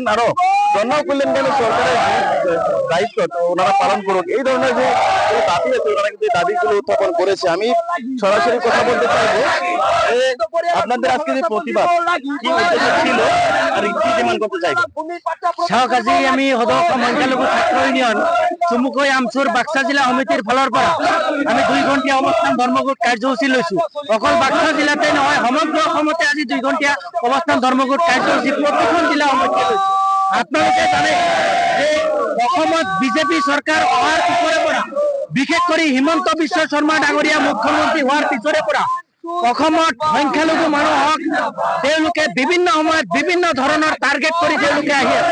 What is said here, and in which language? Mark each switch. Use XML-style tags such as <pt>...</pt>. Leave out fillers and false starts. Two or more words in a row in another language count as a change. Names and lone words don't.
<bn>আরো জনকল্যাণ কেন সরকারের দায়িত্ব ওনারা পালন করুক, এই ধরনের যে দাবি আছে ওনারা কিন্তু দাবিগুলো উত্থাপন করেছে। আমি সরাসরি কথা বলতে চাইবো আপনাদের আজকে যে প্রতিবাদ কি উদ্দেশ্য ছিল আর কি ডিমান্ড করতে চাইবেন?</bn> <as>সহকাজী আমি সদস্য সংখ্যালঘু ছাত্র ইউনিয়ন চুমুকৈ আমচুর বাক্সা জিলা সমিতির ফলৰ পৰা আমি 2 ঘণ্টিয়া অৱস্থান ধৰ্মঘট কাৰ্যসূচী লৈছো। অকল বাক্সা জিলাতে নহয়, সমগ্ৰ অসমতে আজি 2 ঘণ্টিয়া অৱস্থান ধৰ্মঘট কাৰ্যসূচী প্ৰতিখন জিলা সমিতিয়ে লৈছো। আপোনালোকে জানে যে অসমত বিজেপি চৰকাৰ অহাৰ পিছৰে পৰা, বিশেষ কৰি হিমন্ত বিশ্ব শৰ্মা ডাঙৰীয়া মুখ্যমন্ত্ৰী হোৱাৰ পিছৰে পৰা অসমত সংখ্যালঘু মানুহক তেওঁলোকে বিভিন্ন সময়ত বিভিন্ন ধৰণৰ টাৰ্গেট কৰি তেওঁলোকে আহি আছে।</as>